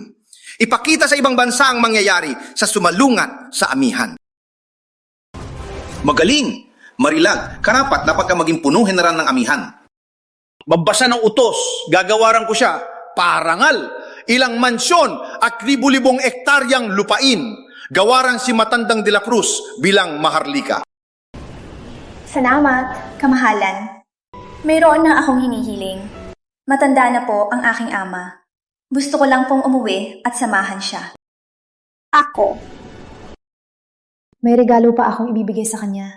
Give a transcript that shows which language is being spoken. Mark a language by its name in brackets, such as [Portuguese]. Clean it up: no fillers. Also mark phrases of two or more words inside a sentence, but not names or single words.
[Filipino] Ipakita sa ibang bansa ang mangyayari sa sumalungat sa amihan. Magaling! Marilag, karapat dapat ka maging punong general ng amihan. Magbasa ng utos, gagawaran ko siya, parangal, ilang mansyon at libu-libong ektaryang lupain. Gawaran si Matandang de la Cruz bilang maharlika. Salamat, kamahalan. Mayroon na akong hinihiling. Matanda na po ang aking ama. Gusto ko lang pong umuwi at samahan siya. Ako. May regalo pa akong ibibigay sa kanya.